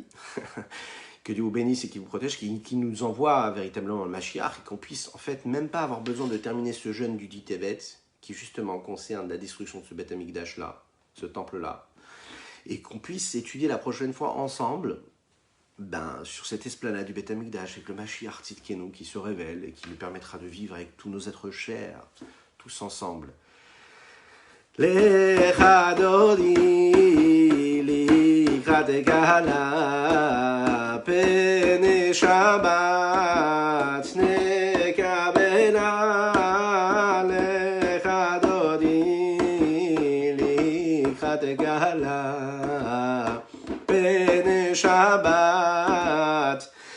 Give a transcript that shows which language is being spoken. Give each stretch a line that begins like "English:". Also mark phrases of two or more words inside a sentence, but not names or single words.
French: Que Dieu vous bénisse et qu'il vous protège, qu'il nous envoie véritablement le Mashiach et qu'on puisse en fait même pas avoir besoin de terminer ce jeûne du dit Tevet qui justement concerne la destruction de ce
Hebrew: בית המקדש
French: là, ce temple-là, et qu'on puisse étudier la prochaine fois ensemble sur cette esplanade du
Hebrew: בית המקדש
French: avec le
Hebrew: משיח צדקנו
French: qui se révèle et qui nous permettra de vivre avec tous nos êtres chers, tous ensemble.
Hebrew: לכה דודי לקראת כלה פני שבת נקבלה לכה דודי לקראת כלה פני שבת